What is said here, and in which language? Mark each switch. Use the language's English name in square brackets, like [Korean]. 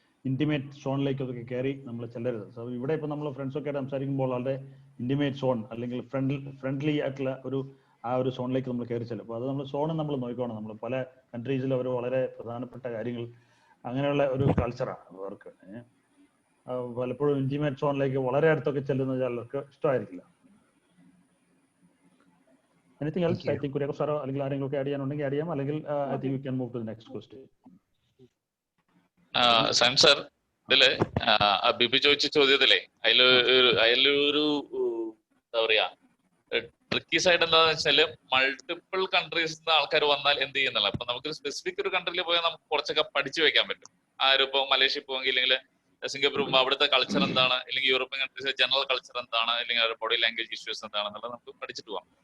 [Malayalam] Intimate സോണിലേക്കൊക്കെ കയറി നമ്മൾ ചെല്ലരുത്. So ഇവിടെ ഇപ്പോൾ നമ്മൾ ഫ്രണ്ട്സൊക്കെ ആയിട്ട് സംസാരിക്കുമ്പോൾ വളരെ ഇന്റിമേറ്റ് സോൺ അല്ലെങ്കിൽ ഫ്രണ്ട്ലി ആയിട്ടുള്ള ആ ഒരു സോണിലേക്ക് നമ്മൾ കയറി ചെല്ലും. അപ്പോൾ അത് നമ്മൾ സോൺ നമ്മൾ നോക്കണം. നമ്മൾ പല കൺട്രീസിലും അവർ വളരെ പ്രധാനപ്പെട്ട കാര്യങ്ങൾ അങ്ങനെയുള്ള ഒരു കൾച്ചറാണ് അവർക്ക്. പലപ്പോഴും ഇന്റിമേറ്റ് സോണിലേക്ക് വളരെ അടുത്തൊക്കെ ചെല്ലുന്നത് ചിലർക്ക് ഇഷ്ടമായിരിക്കില്ല. [English] Anything else? I think Kuriakos sir [Malayalam] അല്ലെങ്കിൽ ആരെങ്കിലും ഒക്കെ ആഡ് ചെയ്യാനുണ്ടെങ്കിൽ ആഡ് ചെയ്യാം, അല്ലെങ്കിൽ [English] I think we can move to the next question. [Malayalam] Sun sir, ഇതില് ബിബി ചോദിച്ച ചോദ്യത്തിലെ അതിലൊരു എന്താ പറയാ ട്രിക്കി സൈഡ് എന്താണെന്ന് വെച്ചാല് മൾട്ടിപ്പിൾ കൺട്രീസിൽ ആൾക്കാർ വന്നാൽ എന്ത് ചെയ്യുന്നില്ല. അപ്പൊ നമുക്ക് സ്പെസിഫിക് ഒരു കൺട്രിയിൽ പോയാൽ നമുക്ക് കുറച്ചൊക്കെ പഠിച്ചു വെക്കാൻ പറ്റും. ഇപ്പൊ മലേഷ്യ പോവെങ്കിൽ, ഇല്ലെങ്കിൽ സിംഗപ്പൂർ പോകുമ്പോൾ അവിടുത്തെ കൾച്ചർ എന്താണ്, അല്ലെങ്കിൽ യൂറോപ്യൻ കൺട്രീസിലെ ജനറൽ കൾച്ചർ എന്താണ്, അല്ലെങ്കിൽ അവരുടെ ബോഡി ലാംഗ്വേജ് ഇഷ്യൂസ് എന്താണെന്നുള്ളത് നമുക്ക് പഠിച്ചിട്ട് പോകാം.